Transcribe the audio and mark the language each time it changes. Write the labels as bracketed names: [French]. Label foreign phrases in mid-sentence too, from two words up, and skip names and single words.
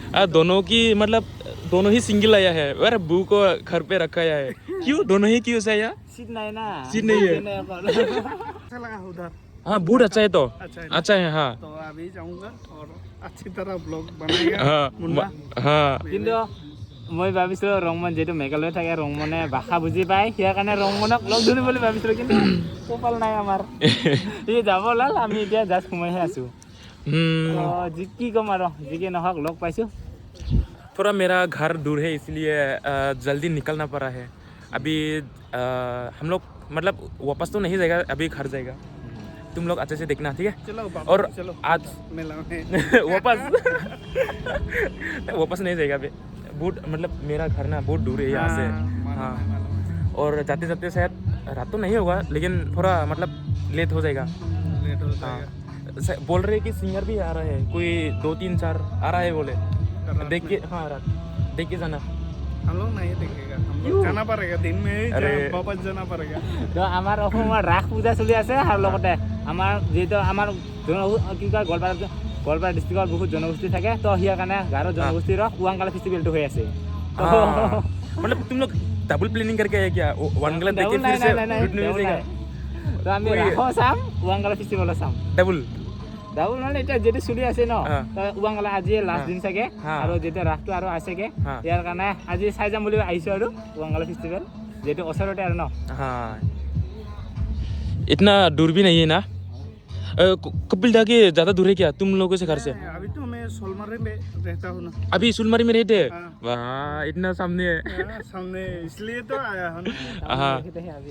[Hindi] हाँ दोनों की मतलब दोनों ही सिंगल आया है। अरे बू को घर पे रखा है, क्यों दोनों ही क्यों से आया? सीट नहीं ना, सीट नहीं है। अच्छा लगा उधर, हाँ बहुत अच्छा है तो, अच्छा है। अच्छा है हाँ तो अभी जाऊंगा और अच्छी तरह ब्लॉग बनाएगा हाँ मुन्ना। हाँ [Assamese] কিন্তু মই ভাবিছিলো ৰংমন যেহেতু মেঘালয় থাকে, ৰংমনে ভাষা বুজি পায়, সেই কাৰণে ৰংমনক লগ ধৰিম বুলি ভাবিছিলো, কিন্তু কপাল নাই আমাৰ। সি যাব ওলাল, আমি এতিয়া জাষ্ট সোমাইহে আছো। তো কি ক'ম আৰু, যিকি নহওক লগ পাইছো। [Hindi] थोड़ा मेरा घर दूर है, इसलिए जल्दी निकलना पड़ा है। अभी हम लोग मतलब वापस तो नहीं जाएगा, अभी घर जाएगा। तुम लोग अच्छे से देखना, ठीक है? चलो बाबा, और चलो आज मेला में वापस वापस नहीं जाएगा अभी। बहुत मतलब मेरा घर ना बहुत दूर है यहाँ से। हाँ और जाते जाते शायद रात तो नहीं होगा, लेकिन थोड़ा मतलब लेट हो जाएगा। लेट हो हाँ जाएगा। बोल रहे कि सिंगर भी आ रहा है, कोई 2-3-4 आ रहा है बोले। रात देख के में। हाँ रात देख के जाना। हम लोग नहीं देखेगा, हम लोग जाना पड़ेगा दिन में ही, अरे। वापस जाना पड़ेगा। [Assamese] তো আমাৰ অসমৰ ৰাস পূজা চলি আছে, আৰু লগতে আমাৰ যিহেতু আমাৰ কি কয় গোৱালপাৰা ডিষ্ট্ৰিক্টৰ বহুত জনগোষ্ঠী থাকে, তো সিয়াৰ কাৰণে গাৰো জনগোষ্ঠীৰ ওৱাংগালা ফেষ্টিভেলটো হৈ আছে। তো [Hindi] हाँ, मतलब तुम लोग [English] double planning [Hindi] करके आए क्या? वनगला देख के [Assamese] ডাবুল [Hindi] फिर [Assamese] নাই [Hindi] से [Assamese] নাই নাই [Hindi] रिटर्न हो [Assamese] ডাবুল [Hindi] जाएगा? [Assamese] নাই। তো আমি ওই- ৰাসো চাম, ওৱাংগালা ফেষ্টিভেলো চাম। [Hindi] डबल [Assamese] ডাবুল মানে এতিয়া যিটো চলি আছে ন, হা। তো ওৱাংগালা আজি লাষ্ট হা। দিন চাগে, হা। আৰু যেতিয়া ৰাসটো আৰু আছেগে, হা। ইয়াৰ কাৰণে আজি চাই যাম বুলি আহিছোঁ আৰু ওৱাংগালা ফেষ্টিভেল, যিহেতু ওচৰতে আৰু ন। [Hindi] हाँ इतना दूर भी नहीं है ना? कपिल दा के ज़्यादा दूर है क्या तुम लोगों से घर से? अभी तो मैं सोलमरी में रहता हूँ ना। अभी सुनमरी में रहते हैं? हाँ। वाह इतना सामने है। हाँ, सामने इसलिए तो आया हूँ ना। हाँ [Assamese] আমি